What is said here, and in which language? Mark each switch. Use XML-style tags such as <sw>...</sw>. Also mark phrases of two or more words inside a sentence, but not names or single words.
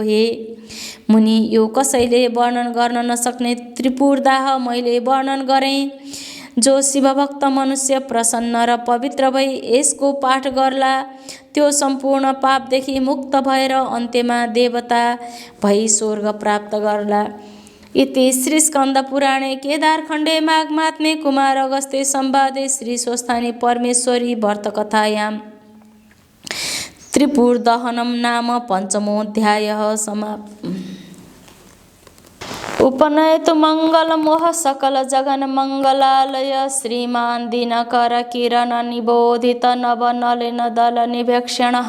<ne>हे मुनि, यो कसैले वर्णन गर्न नसक्ने त्रिपुरदाह मैले वर्णन गरेँ। जो शिवभक्त मनुष्य प्रसन्न र पवित्र भई यसको पाठ गर्ला, त्यो सम्पूर्ण पापदेखि मुक्त भएर अन्त्यमा देवता भई स्वर्ग प्राप्त गर्ला।</ne> <sa>इति श्रीस्कन्दपुराणे केदारखण्डे माघमात्म्ये कुमार अगस्त्ये संवादे श्रीस्वस्थानी परमेश्वरी व्रतकथायां त्रिपुरदहनं नाम पञ्चमोऽध्यायः समाप्तः। उपनयतु मङ्गलमोह सकल जगन मङ्गलालय श्रीमान् दिनकर किरण निबोधित नवनलिन दल निभक्षणः</sa>